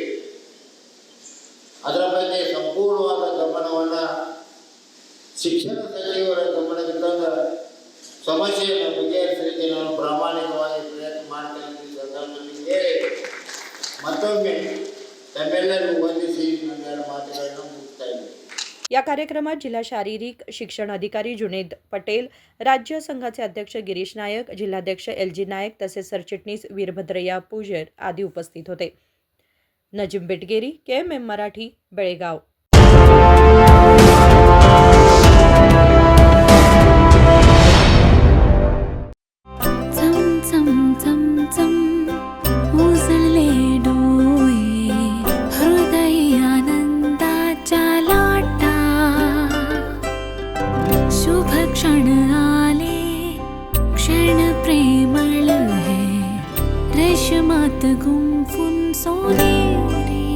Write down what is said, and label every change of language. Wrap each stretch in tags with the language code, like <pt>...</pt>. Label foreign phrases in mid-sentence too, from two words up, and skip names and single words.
<kn>ಅದರ ಬಗ್ಗೆ ಸಂಪೂರ್ಣವಾದ ಗಮನವನ್ನು ಶಿಕ್ಷಣ ಸಚಿವರ ಗಮನಕ್ಕೆ ತಂದ ಸಮಸ್ಯೆಯನ್ನು ಬಗೆಹರಿಸಲಿಕ್ಕೆ ನಾನು ಪ್ರಾಮಾಣಿಕವಾಗಿ ಪ್ರಯತ್ನ ಮಾಡ್ತೇನೆ ಈ ಸಂದರ್ಭದಲ್ಲಿ ಹೇಳಿ ಮತ್ತೊಮ್ಮೆ ತಮ್ಮೆಲ್ಲರಿಗೂ ವಂದಿಸಿ ನನ್ನ ಮಾತುಗಳನ್ನು ಮುಗಿಸ್ತಾ ಇದ್ದೇನೆ.</kn> <mr>या कार्यक्रमात जिल्हा शारीरिक शिक्षण अधिकारी जुनेद पटेल, राज्य संघाचे अध्यक्ष गिरीश नायक, जिल्हाध्यक्ष LG नायक तसेच सरचिटणीस वीरभद्रय्या पूजर आदी उपस्थित होते. नजीम बेटगेरी, KMM मराठी, बेळगाव. चम चम चम चम उजळले डोळे हृदय आनंदाच्या लाटा शुभ क्षण आले क्षण प्रेमळ है रेशमात गुंफून सोनेरी</mr>